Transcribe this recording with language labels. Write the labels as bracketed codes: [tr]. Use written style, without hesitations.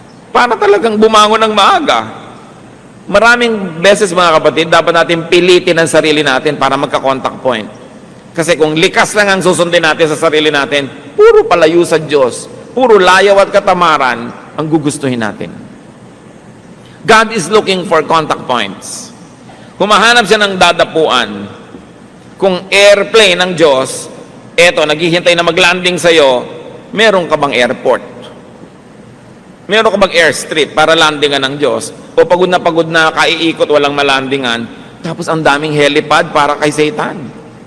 [tl] Para talagang bumangon ng maaga. Maraming beses mga kapatid, dapat natin pilitin ang sarili natin para magka-contact point. Kasi kung likas lang ang susundin natin sa sarili natin, puro palayo sa Diyos, puro layaw at katamaran ang gugustuhin natin. [en] God is looking for contact points. [tl] Humahanap siya ng dadapuan. Kung airplane ng Diyos, eto, naghihintay na mag-landing sa'yo, meron ka bang airport? Meron ka bang airstrip para landingan ng Diyos? O pagod na kaiikot, walang malandingan, tapos ang daming helipad para kay Satan.